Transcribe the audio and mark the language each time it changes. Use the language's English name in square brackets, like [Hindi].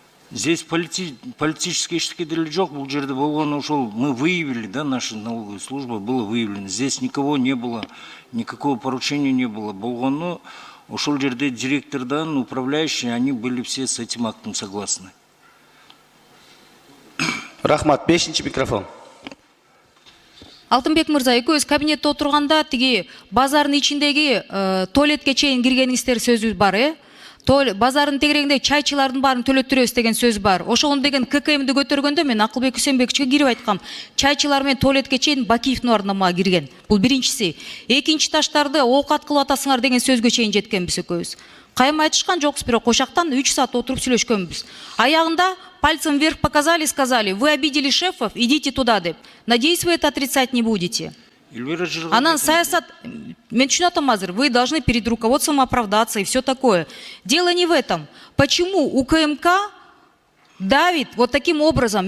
[Russian] Здесь политические [Kyrgyz] эчтеке деле жок, бул жерде болгон ошол [Russian] мы выявили, да, наша налоговая служба было выявлено. Здесь никого не было, никакого поручения не было. [Kyrgyz] Болгону ошол жерде директордан, [Russian] управляющие, они были все с этим актом согласны. [Kyrgyz] Рахмат, 5-ші микрофон. Алтынбек мырза, экөөбүз кабинетте отурганда тиги базардын ичиндеги туалетке чейин киргениңиздер сөзү бар, базардын тегерегинде чайчылардын баарын төлөттүрөбүз деген сөз бар. Ошону деген ККМди көтөргөндө мен Акылбек Үсөнбековичке кирип айткам. Чайчылар менен туалетке чейин Бакиевдин ордуна мага кирген. Бул биринчиси. Экинчи таштарды оокат кылып атасыңар деген сөзгө чейин жеткенбиз экөөбүз. Кайым айтышкан жокпуз, бирок ошактан 3 саат отуруп сүйлөшкөнбүз. [Russian] Аягында пальцем вверх показали, сказали: вы обидели шефов, идите туда деп. Надеюсь, вы это отрицать не будете. [Kyrgyz] Анан саясат, мен түшүнүп атам азыр, [Russian] вы должны перед руководством оправдаться и все такое. Дело не в этом. Почему УКМК давит вот таким образом?